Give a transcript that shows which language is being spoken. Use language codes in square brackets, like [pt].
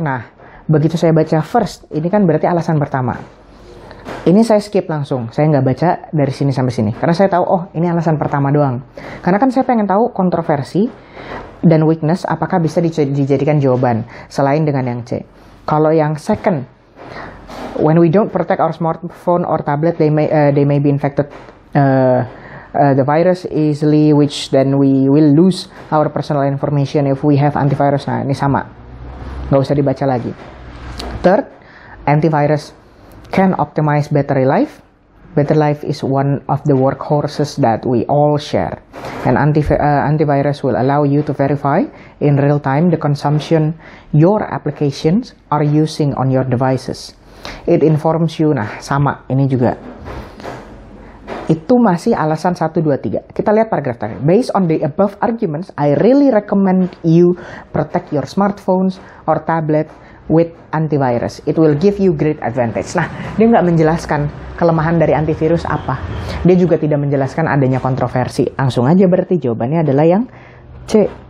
[id] Nah, begitu saya baca first, ini kan berarti alasan pertama. Ini saya skip langsung. Saya nggak baca dari sini sampai sini. Karena saya tahu, oh ini alasan pertama doang. Karena kan saya pengen tahu kontroversi dan weakness apakah bisa dijadikan jawaban selain dengan yang C. Kalau yang [en] second, when we don't protect our smartphone or tablet, they may be infected the virus easily, which then we will lose our personal information if we have antivirus. [id] Nah, ini sama. Nggak usah dibaca lagi. [en] Third, antivirus can optimize battery life. Battery life is one of the workhorses that we all share. And antivirus will allow you to verify in real time the consumption your applications are using on your devices. It informs you. [id] Nah, sama. Ini juga. Itu masih alasan 1, 2, 3. Kita lihat paragraf terakhir. [en] Based on the above arguments, I really recommend you protect your smartphones or tablet with antivirus. It will give you great advantage. [id] Nah, dia nggak menjelaskan kelemahan dari antivirus apa. Dia juga tidak menjelaskan adanya kontroversi. Langsung aja berarti jawabannya adalah yang C.